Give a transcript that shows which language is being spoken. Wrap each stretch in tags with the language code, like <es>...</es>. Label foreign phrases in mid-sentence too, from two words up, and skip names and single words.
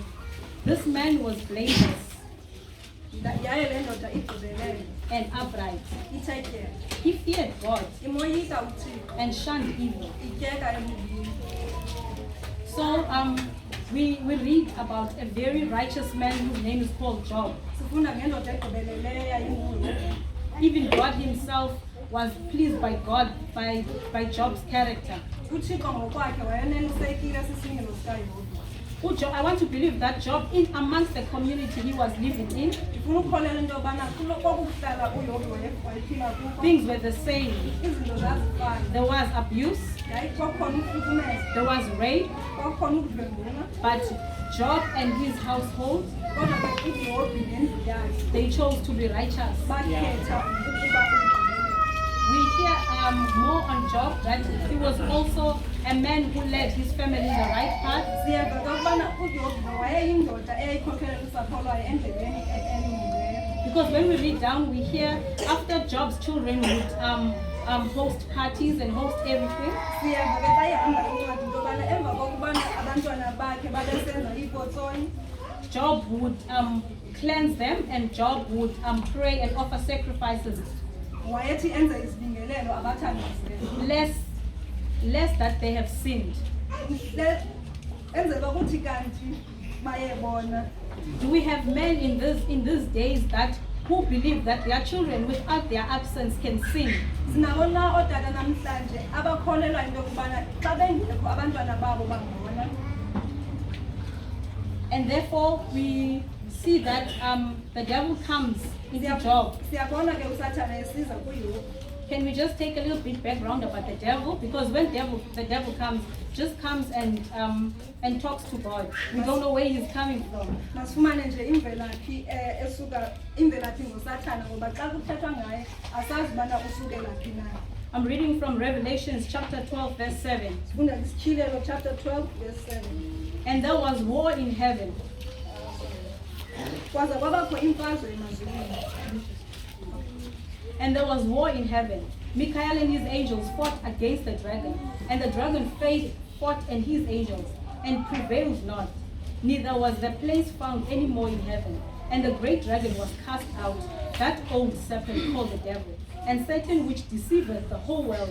<en>This man was blameless</en> <xh>Yaye le ndoda igqibelele</xh> <en>and upright.</en> <xh>ithe tyebe.</xh> <en>He feared God</en> <xh>Imoyika uThixo,</xh> <en>and shunned evil.</en> <xh>ityeka ebubini.</xh> <en>So we read about a very righteous man whose name is called Job.</en> <xh>Sifunda ngendoda egqibeleleyo eyayinguYobhi.</xh> <en>Even God himself was pleased by God, by Job's character.</en> <xh>uThixo ngokwakhe wayenelisekile sisimilo sikaYobhi.</xh> <en>Job, I want to believe that Job, in amongst the community he was living in,</en> <xh>Ndifuna ukukholelwa into yobana kokuhlala uYobhi wayephila kuko</xh> <en>things were the same.</en> <xh>izinto zazifana.</xh> <en>There was abuse,</en> <xh>Kwakukhona ukuhlukumeza,</xh> <en>there was rape,</en> <xh>kwakukhona ukudlwengula,</xh> <en>but Job and his household,</en> <xh>kodwa ke uYobhi nendlu yakhe</xh> <en>they chose to be righteous.</en> <xh>bakhetha ukuba</xh> <en>We hear more on Job that he was also a man who led his family in the right path.</en> <xh>siyeva ukubana uYobhi wayeyindoda eyayikhokhelela usapho lwayo endleleni elungileyo.</xh> <en>Because when we read down, we hear after Job's children would host parties and host everything,</en> <xh>Siyeva ke xa ihamba incwadi into yobana emva kokubana abantwana bakhe babesenza iipotsoni,</xh> <en>Job would cleanse them, and Job would pray and offer sacrifices,</en> <xh>wayethi enze izibingelelo abathandazele.</xh> <en>lest that they have sinned.</en> <xh>Enzela ukuthi kanti bayebona.</xh> <en>Do we have men in these days that who believe that their children without their absence can sin?</en> <xh>Sinawo na ootata namhlanje abakholelwa into yokubana xa bengekho abantwana babo bangona.</xh> <en>And therefore we see that the devil comes into Job.</en> <xh>Siyabona ke uSathane esiza kuYobhi.</xh> <en>Can we just take a little bit background about the devil? Because when the devil comes and talks to God. We don't know where he's coming from.</en> <xh>Masifumane nje imvelaphi esuka imvelaphi ngoSathane ngoba xa kuthethwa ngaye asazi ubana usukela phi na.</xh> <en>I'm reading from Revelations chapter 12 verse 7.</en> <xh>Sifunda isityhilelo</xh> <en>chapter 12 verse 7. And there was war in heaven.</en> <xh>Kwaza kwabakho imfazwe emazulwini.</xh> <en>And there was war in heaven. Michael and his angels fought against the dragon. And the dragon fought and his angels, and prevailed not. Neither was the place found any more in heaven. And the great dragon was cast out, that old serpent called the devil, and Satan, which deceiveth the whole world.</en>